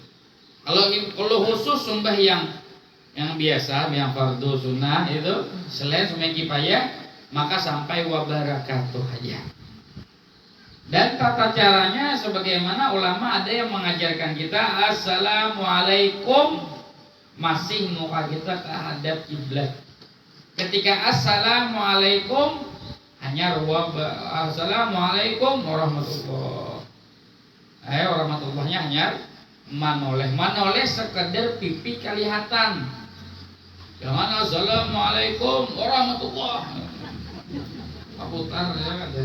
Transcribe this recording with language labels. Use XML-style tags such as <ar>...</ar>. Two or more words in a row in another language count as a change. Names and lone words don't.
<id>Kalau khusus sembahyang yang biasa, yang fardu sunnah itu selain sembahyang kifayah, maka sampai wabarakatuh aja. Dan tata caranya sebagaimana ulama ada yang mengajarkan kita assalamualaikum, masih muka kita terhadap kiblat. Ketika assalamualaikum hanya</id> <ar>السلام عليكم ورحمة الله.</ar> <id>Warahmatullahnya hanya manoleh sekedar pipi kelihatan.</id> <ar>Jangan السلام عليكم ورحمة الله.</ar> <id>Putar ya ada.</id>